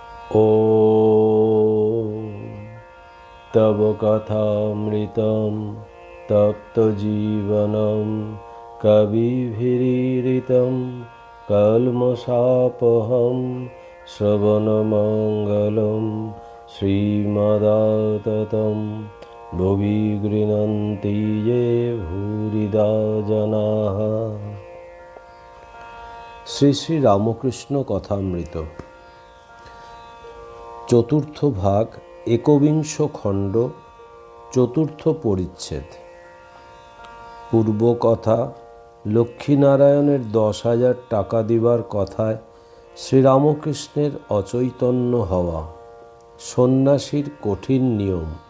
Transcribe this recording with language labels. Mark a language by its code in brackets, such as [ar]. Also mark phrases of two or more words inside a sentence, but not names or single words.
[sa] ॐ तव कथामृतं तप्तजीवनं कविभिरीडितं कल्मषापहं श्रवणमङ्गलं श्रीमदाततं भुवि गृह्णन्ति ये भूरिदा जनाः। [bn] শ্রী শ্রী রামকৃষ্ণ কথামৃত চতুর্থ ভাগ, একবিংশ খণ্ড, চতুর্থ পরিচ্ছেদ। পূর্ব কথা। লক্ষ্মীনারায়ণের 10,000 টাকা দিবার কথায় শ্রীরামকৃষ্ণের অচৈতন্য হওয়া, সন্ন্যাসীর কঠিন নিয়ম।